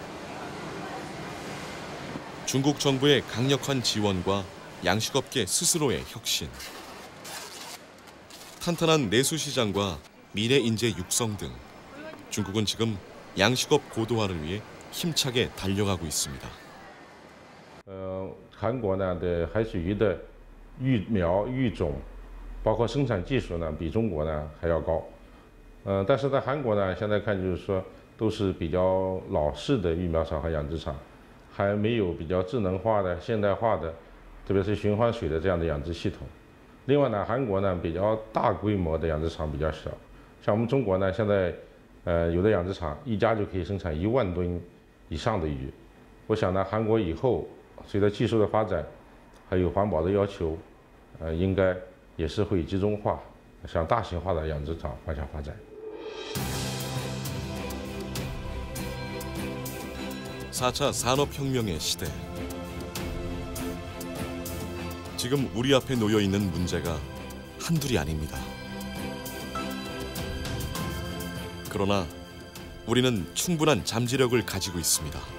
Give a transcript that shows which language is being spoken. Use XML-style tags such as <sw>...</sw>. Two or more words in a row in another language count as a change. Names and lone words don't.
<ko>중국 정부의 강력한 지원과 양식업계 스스로의 혁신, 탄탄한 내수 시장과 미래 인재 육성 등 중국은 지금 양식업 고도화를 위해 힘차게 달려가고 있습니다.</ko> <zh>韩国呢的海水鱼的育苗、育种，包括生产技术呢，比中国呢还要高。但是在韩国呢，现在看就是说都是比较老式的育苗场和养殖场，还没有比较智能化的、现代化的，特别是循环水的这样的养殖系统。另外呢，韩国呢比较大规模的养殖场比较少，像我们中国呢，现在有的养殖场一家就可以生产1万吨以上的鱼。我想呢，韩国以后随着技术的发展，还有环保的要求，应该也是会集中化，向大型化的养殖场方向发展。</zh> <ko>4차 산업혁명의 시대. 지금 우리 앞에 놓여 있는 문제가 한둘이 아닙니다. 그러나 우리는 충분한 잠재력을 가지고 있습니다.</ko>